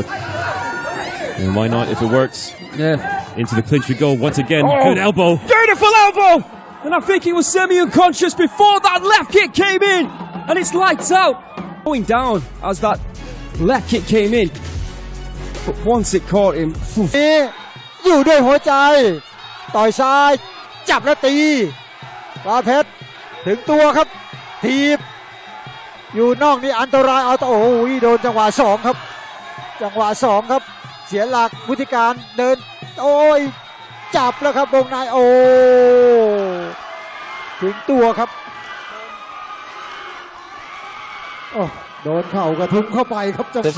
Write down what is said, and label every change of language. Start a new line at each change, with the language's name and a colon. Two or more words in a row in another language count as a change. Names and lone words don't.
English: And why not if it works? Yeah. Into the clinch we go once again. Oh, good elbow. Beautiful elbow! And I think he was semi-unconscious before that left kick came in. And it's lights out. Going down as that left kick came in. But once it caught him...
Thai: อยู่ด้วยหัวใจต่อยซ้ายจับแล้วตีฟ้าเพชรถึงตัวครับทีบอยู่นอกนี่อันตรายเอาโอ้โหโดนจังหวะ2ครับจังหวะ2ครับเสียหลักวุฒิการเดินโอ้ยจับแล้วครับวงในโอ้ถึงตัวครับโอ้โดนเข่ากระทุ้งเข้าไปครับ 그래서